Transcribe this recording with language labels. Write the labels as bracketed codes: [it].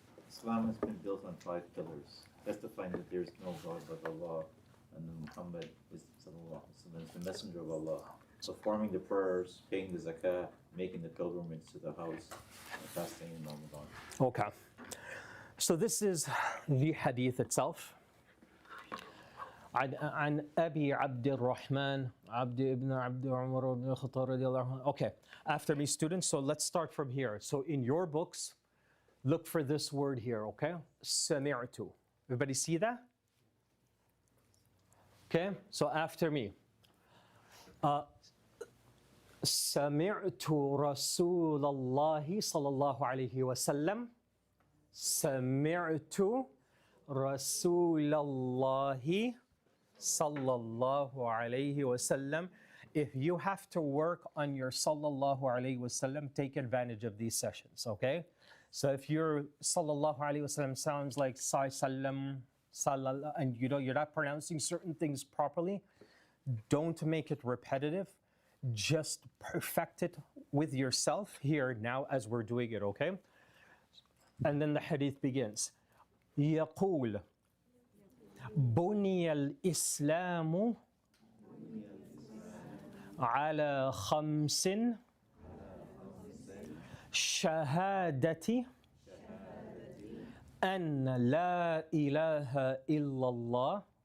[en] Islam has been built on 5 pillars, testifying that there is no God but Allah, and that Muhammad is the messenger of Allah. Performing the prayers, paying the zakah, making the pilgrimage to the house, and fasting in Ramadan. Okay. So this is the hadith itself. [ar] عن أبي عبد الرحمن عبد ابن عبد عمر بن الخطاب رضي الله عنه. [en] Okay, after me students, so let's start from here. So in your books, look for this word here, okay? سمعت. Everybody see that? Okay, so after me. [ar] سمعت رسول الله صلى الله عليه وسلم. سمعت رسول الله صلى الله عليه وسلم. [en] If you have to work on your sallallahu alayhi wasallam, take advantage of these sessions, okay? So if your sallallahu alayhi wasallam sounds like sallam, sallallahu, and you're not pronouncing certain things properly, don't make it repetitive. Just perfect it with yourself here now as we're doing it, okay? And then the hadith begins. [ar] يقول بني الإسلام على 5 شهادة أن لا إله إلا الله